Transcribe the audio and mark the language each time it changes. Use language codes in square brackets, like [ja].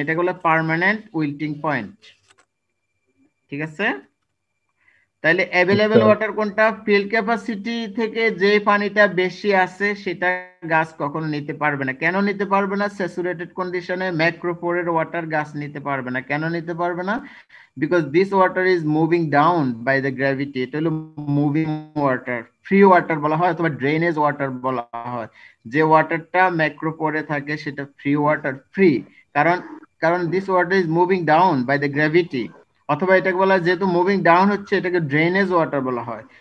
[bn] এটা হলো permanent wilting point. ঠিক আছে? তাহলে অ্যাভেলেবল ওয়াটার কোনটা? ফিল্ড ক্যাপাসিটি থেকে যে পানিটা বেশি আছে সেটা গাছ কখনো নিতে পারবে না। কেন নিতে পারবে না? স্যাচুরেটেড কন্ডিশনে ম্যাক্রোপোরের ওয়াটার গাছ নিতে পারবে না। কেন নিতে পারবে না? [en] because this water is moving down by the gravity. [bn] এটা হলো মুভিং ওয়াটার, ফ্রি ওয়াটার বলা হয় অথবা ড্রেনেজ ওয়াটার বলা হয়। যে ওয়াটারটা ম্যাক্রোপোরে থাকে সেটা ফ্রি ওয়াটার, ফ্রি, কারণ [en] This water is moving down by the gravity. [bn] অথবা এটাকে বলা হয় যেহেতু মুভিং ডাউন হচ্ছে, এটাকে ড্রেনেজ ওয়াটার বলা হয়।